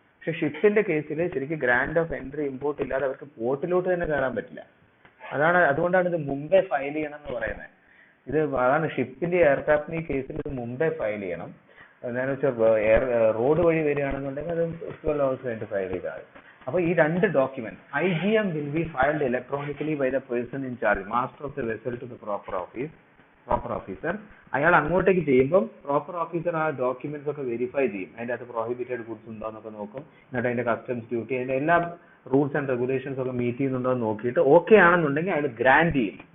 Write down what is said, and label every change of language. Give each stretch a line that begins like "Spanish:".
Malayalam: പക്ഷെ ഷിപ്പിന്റെ കേസിൽ ശരിക്കും ഗ്രാന്റ് ഓഫ് എൻട്രി ഇമ്പോർട്ട് ഇല്ലാതെ അവർക്ക് പോർട്ടിലോട്ട് തന്നെ കയറാൻ പറ്റില്ല. അതുകൊണ്ടാണ് ഇത് മുമ്പേ ഫയൽ ചെയ്യണം എന്ന് പറയുന്നത്. അതാണ് ഷിപ്പിന്റെ എയർക്രാഫ്റ്റിന്റെ കേസിൽ ഇത് മുമ്പേ ഫയൽ ചെയ്യണം. എന്താണെന്ന് വെച്ചാൽ റോഡ് വഴി വരികയാണെന്നുണ്ടെങ്കിൽ അത് 12 hours കഴിഞ്ഞിട്ട് ഫയൽ ചെയ്താൽ. അപ്പൊ ഈ രണ്ട് document
English: IGM will be filed electronically by the person in charge, master of the vessel, to the proper officer.
Malayalam: അയാൾ അങ്ങോട്ടേക്ക് ചെയ്യുമ്പോൾ പ്രോപ്പർ ഓഫീസർ ആ ഡോക്യുമെന്റ്സ് ഒക്കെ വെരിഫൈ ചെയ്യും. അതിന്റെ അകത്ത് പ്രോഹിബിറ്റഡ് ഗുഡ്സ് ഉണ്ടോ എന്നൊക്കെ നോക്കും. എന്നിട്ട് അതിന്റെ കസ്റ്റംസ് ഡ്യൂട്ടി, അതിന്റെ എല്ലാ റൂൾസ് ആൻഡ് റെഗുലേഷൻസ് ഒക്കെ മീറ്റ് ചെയ്യുന്നുണ്ടോ എന്ന് നോക്കിയിട്ട് ഓക്കെ ആണെന്നുണ്ടെങ്കിൽ അയാൾ ഗ്രാന്റ് ചെയ്യും.